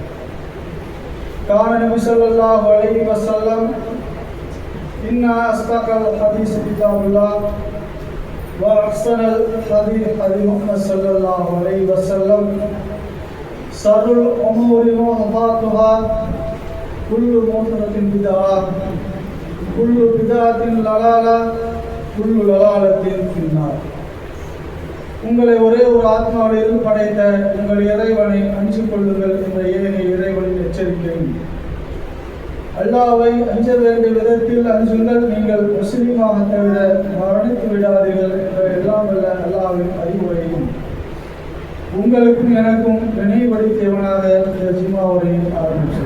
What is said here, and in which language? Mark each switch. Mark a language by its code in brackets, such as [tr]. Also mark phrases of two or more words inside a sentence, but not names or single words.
[ar] قال النبي صلى الله عليه وسلم: إن أصدق الحديث كتاب الله وأحسن الحديث حديث محمد صلى الله عليه وسلم. شر الأمور محدثاتها كل محدثة بدعة كل بدعة ضلالة كل ضلالة في النار. [ta] உங்களை ஒரே ஒரு ஆத்மாவிலிருந்து படைத்த உங்கள் இறைவனை அஞ்சிக் கொள்ளுங்கள் என்ற ஏனைய இறைவனின் எச்சரிக்கை. அல்லாஹ்வை அஞ்ச வேண்டிய விதத்தில் அஞ்சுங்கள், நீங்கள் முஸ்லிமாக தவிர மரணித்து விடாதீர்கள் என்ற எல்லாம் வல்ல அல்லாஹ்வின் அறிவுரையும் உங்களுக்கும் எனக்கும் நினைவுபடுத்தியவனாக இந்த ஜும்மாவுரையை ஆரம்பித்தது.